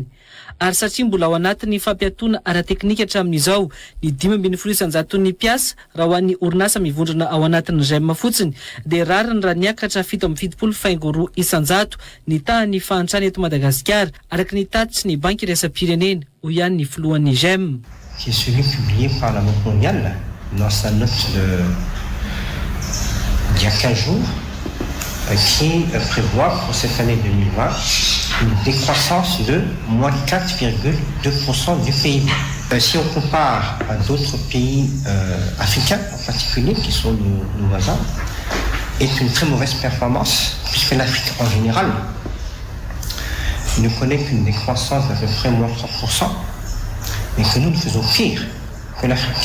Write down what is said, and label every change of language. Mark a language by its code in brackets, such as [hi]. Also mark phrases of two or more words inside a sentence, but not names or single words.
[mg] Ary satria mbola ao anatin'ny fampiatoana ara-teknika hatramin'izao ny 5.1 isanjato ny piasa raha ho an'ny orinasa mivondrona ao anatin'ny GEM fotsiny, dia rariny raha niakatra 7.2 isanjato ny tany fahantrany eto Madagasikara araky ny tatitsy ny banky iraisam-pirenena ho ihany ny filohan'ny GEM. [fr] Qui est celui publié par la Banque mondiale dans sa note d'il y a 15 jours, qui prévoit pour cette année 2020 une décroissance de moins 4,2% du PIB. Si on compare à d'autres pays africains en particulier, qui sont nos voisins, est une très mauvaise performance, puisque l'Afrique en général ne connaît qu'une décroissance d'à peu près moins 3%, mais que nous faisons pire que l'Afrique.